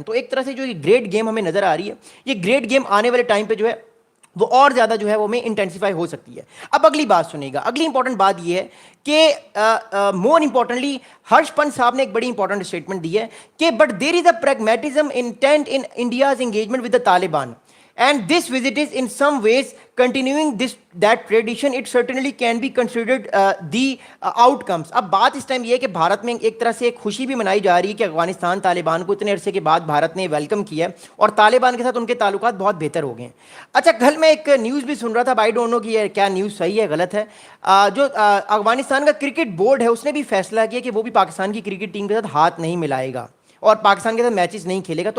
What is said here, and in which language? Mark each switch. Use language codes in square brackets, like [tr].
[ur] تو ایک طرح سے جو یہ گریٹ گیم ہمیں نظر آ رہی ہے, یہ گریٹ گیم آنے والے ٹائم پہ جو ہے وہ اور زیادہ جو ہے وہ میں انٹینسیفائی ہو سکتی ہے. اب اگلی بات سنیے گا. اگلی امپورٹنٹ بات یہ ہے کہ [en] More importantly Harsh Pant صاحب نے ایک بڑی امپورٹنٹ اسٹیٹمنٹ دی ہے کہ but there is a pragmatism intent in India's engagement with the Taliban and this visit is in some ways continuing that tradition. It certainly can be considered the outcomes. [ur] اب بات اس time یہ ہے کہ بھارت میں ایک طرح سے ایک خوشی بھی منائی جا رہی ہے کہ افغانستان طالبان کو اتنے عرصے کے بعد بھارت نے ویلکم کیا ہے اور طالبان کے ساتھ ان کے تعلقات بہت بہتر ہو گئے ہیں. اچھا, کل میں ایک نیوز بھی سن رہا تھا, [en] I don't know [ur] کہ یہ کیا نیوز صحیح ہے غلط ہے. جو افغانستان کا کرکٹ بورڈ ہے اس نے بھی فیصلہ کیا کہ وہ بھی پاکستان کی کرکٹ ٹیم کے ساتھ ہاتھ نہیں ملائے گا اور پاکستان کے ساتھ میچز نہیں کھیلے گا.